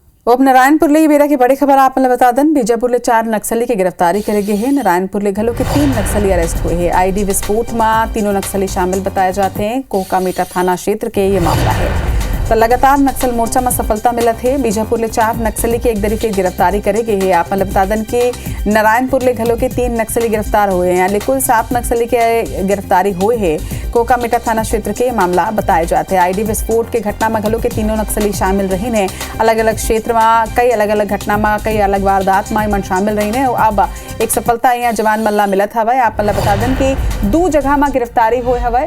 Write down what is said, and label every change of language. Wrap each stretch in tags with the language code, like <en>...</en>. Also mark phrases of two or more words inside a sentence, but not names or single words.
<hne>अब नारायणपुर ले बेरा की बड़ी खबर आप बता दें। बीजापुर ले 4 नक्सली की गिरफ्तारी करे गए हैं। नारायणपुर ले घलो के 3 नक्सली अरेस्ट हुए हैं। आईडी विस्फोट में तीनों नक्सली शामिल बताए जाते हैं। कोहकामेटा थाना क्षेत्र के ये मामला है। तो लगातार नक्सल मोर्चा में सफलता मिला थे। बीजापुर ले 4 नक्सली की एक दरी की गिरफ्तारी करे गई है। आप बता दें कि नारायणपुर ले घलो के 3 नक्सली गिरफ्तार हुए हैं। कुल 7 नक्सली के गिरफ्तारी हुए है। कोहकामेटा थाना क्षेत्र के मामला बताए जाते हैं। आईडी विस्फोट के घटना में घलो के तीनों नक्सली शामिल रही ने। अलग अलग क्षेत्र में कई अलग अलग घटना में कई अलग वारदात में मन शामिल रही ने। अब एक सफलता यहाँ जवान मल्ला मिलत हवा। आप बता दें कि 2 जगह में गिरफ्तारी हुए हवा।</hne>